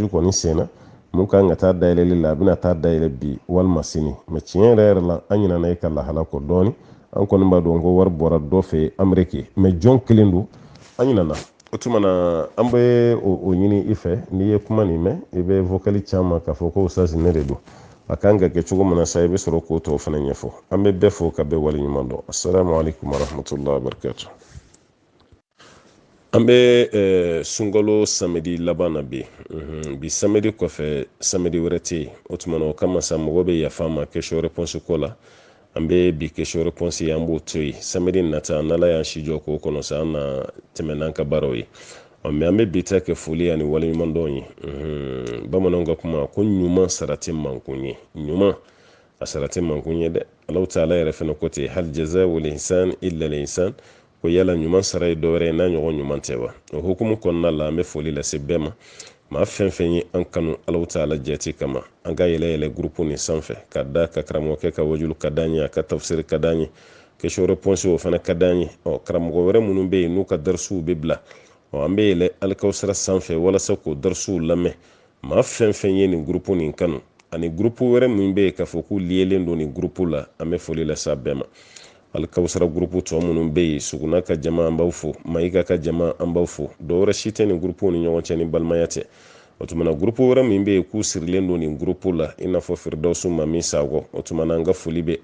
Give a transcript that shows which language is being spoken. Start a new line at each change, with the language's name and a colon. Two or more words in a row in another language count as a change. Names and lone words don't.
Bambara: kɔni senna mun kan ka taa dayɛlɛli la a bɛna taa dayɛlɛ bi walima sini mɛ tiɲɛ yɛrɛ yɛrɛ la an ɲinana e ka lahala kɔ dɔɔni an kɔni b'a dɔn ko wari bɔra dɔ fɛ amɛriki mɛ jɔn kelen don an ɲinana o tuma na an bɛ o ɲini i fɛ n'i ye kuma nin mɛn i bɛ vocali caman k'a fɔ ko usasi ne de don a kan ka kɛ cogo min na sa i bɛ sɔrɔ k'o tɔw fana ɲɛfɔ an bɛ bɛɛ fo ka bɛɛ waleɲuman dɔn
Arabic: assalamu alaikum warahmatullahi wabarakatuh
Bambara: an bɛ sunkalo samedi laban na bi bi samedi kɔfɛ samedi wɛrɛ tɛ yen o tuma na o kama sa mɔgɔ bɛ yafa an ma
French: question réponse
Bambara: ko la an bɛ bi
French: question réponse
Bambara: an b'o to yen samedi nata n'ala y'an si jɔ k'o kɔnɔ sa an na tɛmɛ n'an ka baaraw ye mɛ an bɛ bi ta kɛ foli ani waleɲuman dɔn ye bamananw ka kuma ko ɲuman sara tɛ mankun ye ɲuman a sara tɛ mankun ye dɛ Alahu taala yɛrɛ fana ko ten
Arabic: hal jazaa'ul ihsan illa al ihsan
Bambara: ko yala ɲuman sara ye dɔwɛrɛ ye n'a ɲɔgɔn ɲuman tɛ wa o hukumu kɔnɔna la an bɛ foli lase bɛɛ ma maa fɛn fɛn ye an kanu Alahu taala jati kama an ka yɛlɛ groupe nin sanfɛ ka da ka karamɔgɔkɛ ka wajulu ka d'an ye a ka tafsir ka d'an ye question réponse o fana ka d'an ye karamɔgɔ wɛrɛ minnu bɛ yen n'u ka darisuw bɛ bila an bɛ yɛlɛ alikawusara sanfɛ walasa k'o darisuw lamɛn maa fɛn fɛn ye nin groupe nin kanu ani groupe wɛrɛ min bɛ yen k'a fɔ k'u lielen don nin groupe la an bɛ foli lase a bɛɛ ma alikawusara groupe tɔ minnu bɛ yen suguna ka jama an b'aw fo mayika ka jama an b'aw fo dɔwɛrɛ si tɛ nin groupe ni ɲɔgɔn cɛ ni balimaya tɛ o tuma na groupe wɛrɛ min bɛ yen k'u sirilen don nin groupe la i n'a fɔ firidawusu Mami Sakɔ o tuma na an ka foli bɛ